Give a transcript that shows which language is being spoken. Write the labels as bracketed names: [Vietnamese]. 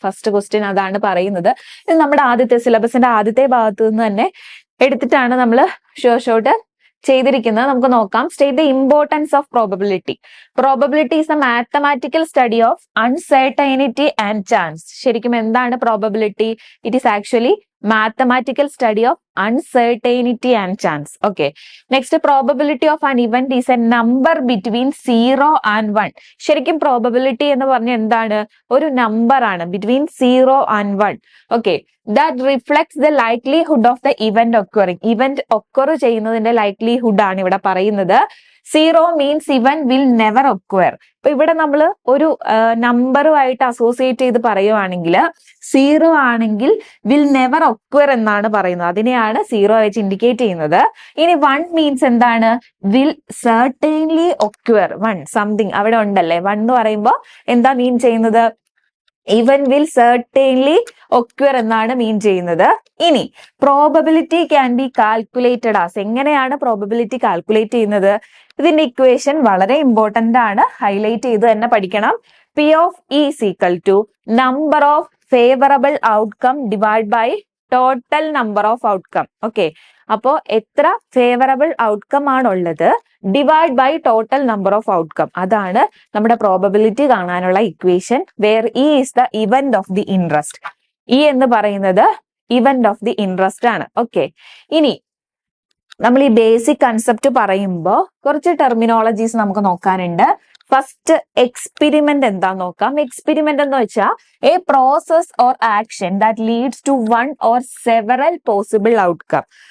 [Malayalam] First question അതാണ് പറയുന്നത്. ഇത് നമ്മുടെ സിലബസിന്റെ ആദ്യത്തെ ഭാഗത്ത് നിന്ന് തന്നെ എടുത്തിട്ടാണ് നമ്മൾ ഷോർട്ട് ചെയ്തിരിക്കുന്നത്. നമുക്ക് നോക്കാം. [English] State the importance of probability. Probability is a mathematical study of uncertainty and chance. [Malayalam] ശരിക്കും എന്താണ് probability? [English] It is actually mathematical study of uncertainty and chance. Okay, next probability of an event is a number between 0 and 1. [Malayalam] ശരിക്കും probability എന്ന് പറഞ്ഞാൽ എന്താണ്? ഒരു number ആണ് [English] between 0 and 1. Okay, that reflects the likelihood of the event occurring. [Malayalam] Event occur ചെയ്യുന്നതിന്റെ likelihood ആണ് ഇവിടെ പറയുന്നത്. [English] 0 means event will never occur. [Malayalam] ഇപ്പൊ ഇവിടെ നമ്മൾ ഒരു നമ്പറുമായിട്ട് അസോസിയേറ്റ് ചെയ്ത് പറയുവാണെങ്കിൽ 0 ആണെങ്കിൽ [English] will never occur [Malayalam] എന്നാണ് പറയുന്നത്. അതിനെയാണ് 0 വെച്ച് ഇൻഡിക്കേറ്റ് ചെയ്യുന്നത്. ഇനി 1 മീൻസ് എന്താണ്? [English] Will certainly occur. 1 something [Malayalam] അവിടെ ഉണ്ടല്ലേ. 1 എന്ന് പറയുമ്പോൾ എന്താ മീൻ ചെയ്യുന്നത്? ഇവൻ [English] will certainly occur [Malayalam] എന്നാണ് മീൻ ചെയ്യുന്നത്. ഇനി [English] Probability can be calculated as. [Malayalam] എങ്ങനെയാണ് പ്രോബബിലിറ്റി കാൽക്കുലേറ്റ് ചെയ്യുന്നത്? ഇതിന്റെ ഇക്വേഷൻ വളരെ ഇമ്പോർട്ടന്റ് ആണ്, ഹൈലൈറ്റ് ചെയ്ത് തന്നെ പഠിക്കണം. [English] P of E is equal to number of favorable outcome divided by total number of outcome. [Malayalam] Okay, അപ്പോ എത്ര ഫേവറബിൾ ഔട്ട്കം ആണുള്ളത് [English] Divide by total number of outcome. [Malayalam] അതാണ് നമ്മുടെ പ്രോബബിലിറ്റി കാണാനുള്ള equation. [English] Where E is the event of the interest. E [Malayalam] എന്ന് പറയുന്നത് [English] event of the interest ആണ്. [Malayalam] Okay, ഇനി നമ്മൾ ഈ ബേസിക് കൺസെപ്റ്റ് പറയുമ്പോൾ കുറച്ച് ടെർമിനോളജീസ് നമുക്ക് നോക്കാനുണ്ട്. [English] first experiment [Malayalam] എന്താന്ന് നോക്കാം. [English] experiment [Malayalam] എന്ന് വെച്ചാൽ [English] A process or action that leads to one or several possible outcome.